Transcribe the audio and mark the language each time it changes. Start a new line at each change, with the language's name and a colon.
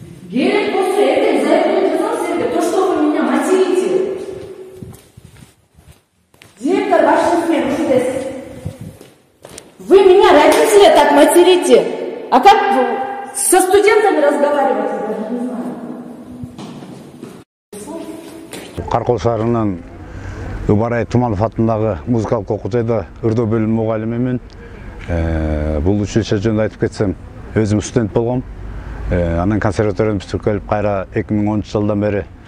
Kyrgyz: Керек болсо эртең заявление жазам сизге,
Russian: то, что вы меня материте.
Kyrgyz: Директор башчысымен ушидесиз.
Russian: Вы меня, родители, так материте. А как со студентами разговаривать? Я не знаю.
Kyrgyz: Каркол шаарынын Убарай Туманов атындагы музыкалык окуу жайда ырдоо бөлүмү мугалимимин. Бул училище жөнүндө айтып кетсем, өзүм студент болгом. Анан консерваторияны бүтүрүп келип, кайра 2010 жылдан бери